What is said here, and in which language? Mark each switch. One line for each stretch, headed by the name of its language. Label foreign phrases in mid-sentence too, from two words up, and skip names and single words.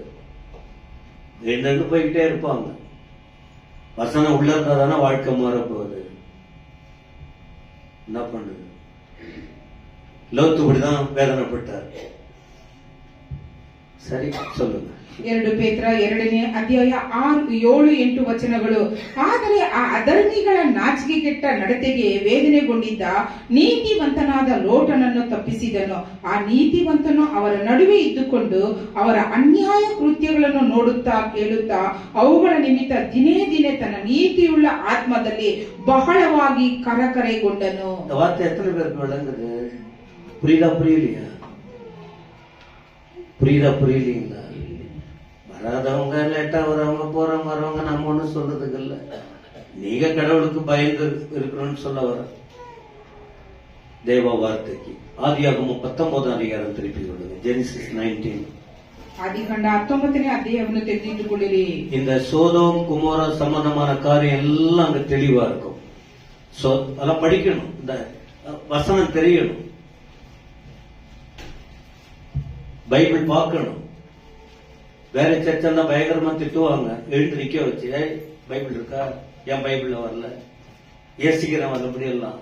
Tamil: ரெண்டு போய்கிட்டே இருப்பாங்க. வசனம் உள்ள இருந்தாதானே வாழ்க்கை மாற போகுது. என்ன பண்ணுது? லோத்து இப்படிதான் வேதனைப்பட்டார். சரி சொல்லுங்க.
Kannada: 2 ಪೇತ್ರ 2ನೇ ಅಧ್ಯಾಯ 6, 7, 8 ವಚನಗಳು. ಆದರೆ ಆ ಅಧರ್ಮಿಗಳ ನಾಚಿಕೆಗೆಟ್ಟ ನಡತೆಗೆ ವೇದನೆಗೊಂಡಿದ್ದ ನೀತಿವಂತನಾದ ಲೋಟನನ್ನು ತಪ್ಪಿಸಿದನು. ಆ ನೀತಿವಂತನು ಅವರ ನಡುವೆ ಇದ್ದುಕೊಂಡು ಅವರ ಅನ್ಯಾಯ ಕೃತ್ಯಗಳನ್ನು ನೋಡುತ್ತಾ ಕೇಳುತ್ತಾ ಅವುಗಳ ನಿಮಿತ್ತ ದಿನೇ ದಿನೇ ತನ್ನ ನೀತಿಯುಳ್ಳ ಆತ್ಮದಲ್ಲಿ ಬಹಳವಾಗಿ ಕರಕರೆಗೊಂಡನು.
Tamil: வார்த்தை எத்தனை பேருக்கு விளங்குது? புரியலையா? புரியலீங்களா? வராதவங்க, லேட்டா வரவங்க, போறவங்க வரவங்க நம்ம ஒண்ணும் சொல்றதுக்கு இல்ல. நீங்க கடவுளுக்கு பயந்து இருக்கணும்னு சொல்ல வர தேவ வார்த்தைக்கு. ஆதியாகமம் 19ஆம் அதிகாரம் திருப்பி கொள்ளுங்க. ஜெனிசிஸ் 19.
Kannada: ಆದಿಕಾಂಡ 19ನೇ ಅಧ್ಯಾಯವನ್ನು ತೆಗೆದಿಟ್ಟುಕೊಳ್ಳಿರಿ.
Tamil: இந்த சோதோம் குமோரா சம்பந்தமான காரியம் எல்லாம் அங்க தெளிவா இருக்கும். அதெல்லாம் படிக்கணும், இந்த வசனம் தெரியணும், பைபிள் பார்க்கணும். வேற சர்ச்சா பயங்கரமா திட்டுவாங்க, எழுந்து நிக்க வச்சு, பைபிள் இருக்கா, ஏன் பைபிள்ல வரல, ஏசிக்கிறேன் வரபடி எல்லாம்.